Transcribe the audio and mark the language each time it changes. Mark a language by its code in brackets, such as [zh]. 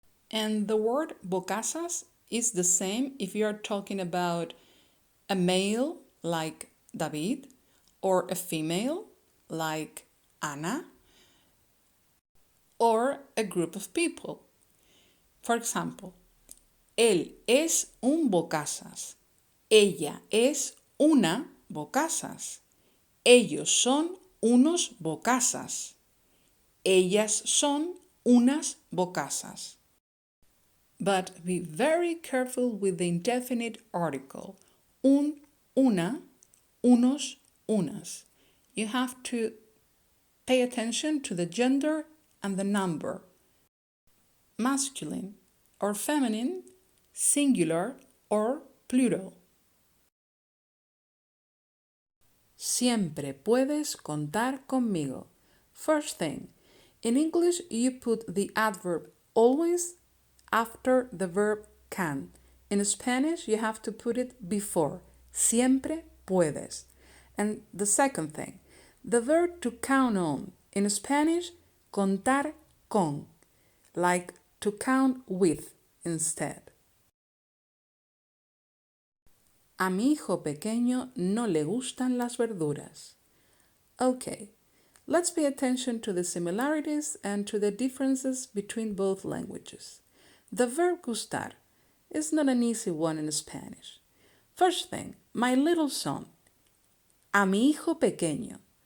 [en] And the word bocazas is the same if you are talking about a male like David or a female like Ana or a group of people. For example, [es] él es un bocazas. Ella es una bocazas. Ellos son unos bocazas. Ellas son unas bocazas. [en] But be very careful with the indefinite article. [es] Un, una, unos, unas. [en] You have to pay attention to the gender and the number. Masculine or feminine, singular or plural. [es] Siempre puedes contar conmigo. [en] First thing, in English you put the adverb always after the verb can. In Spanish you have to put it before. [es] Siempre puedes. [en] And the second thing, the verb to count on. In Spanish, [es] contar con, [en] like to count with instead. [es] A mi hijo pequeño no le gustan las verduras. [en] Okay, let's pay attention to the similarities and to the differences between both languages. The verb gustar is not an easy one in Spanish. First thing, my little son. [es] A mi hijo pequeño.